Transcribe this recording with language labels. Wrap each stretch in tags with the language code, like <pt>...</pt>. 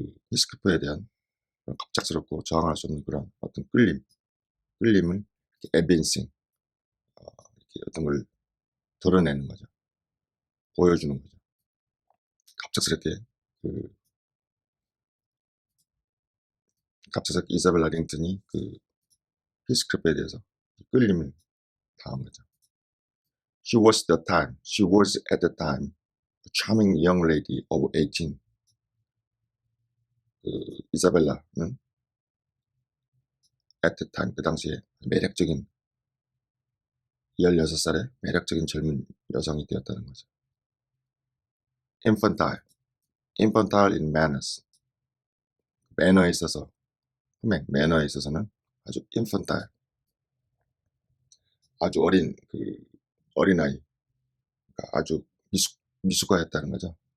<ko>히스크리프에 대한 갑작스럽고 저항할 수 없는 그런 어떤 끌림을 evincing, 이렇게 어떤 걸 드러내는 거죠. 보여주는 거죠. 갑작스럽게 이사벨라 링튼이 히스크리프에 대해서 끌림을 당한 거죠.</ko> <en>She was at the time a charming young lady of 18.</en> <ko>이사벨라는</ko> <en>at the time,</en> <ko>그 당시에 매력적인 16살의 매력적인 젊은 여성이 되었다는 거죠.</ko> <en>infantile in manners,</en> <ko>매너에 있어서, 매너에 있어서는 아주 infantile, 아주 어린아이, 그러니까 아주 미숙하였다는 거죠.</ko>